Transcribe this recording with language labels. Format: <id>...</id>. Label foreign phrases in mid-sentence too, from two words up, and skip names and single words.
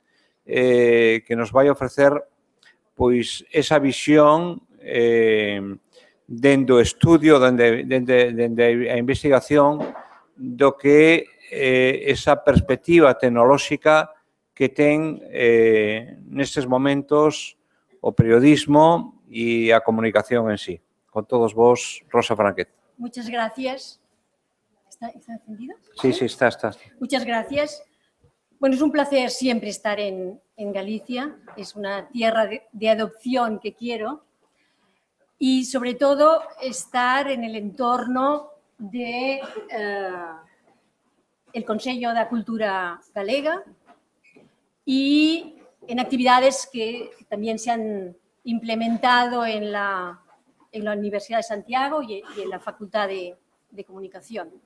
<gl>que nos vai ofrecer pois esa visión dende o estudio, dende a investigación do que esa perspectiva tecnolóxica que ten nestes momentos o periodismo e a comunicación en sí. Con todos vos, Rosa Franquet.</gl> <es>Muchas gracias. ¿Está encendido? Sí, sí, está. Muchas gracias. Bueno, es un placer siempre estar en Galicia. Es una tierra de adopción que quiero. Y sobre todo estar en el entorno de el Consello da Cultura Galega y en actividades que también se han implementado en la Universidad de Santiago y en la Facultad de Comunicación.</es>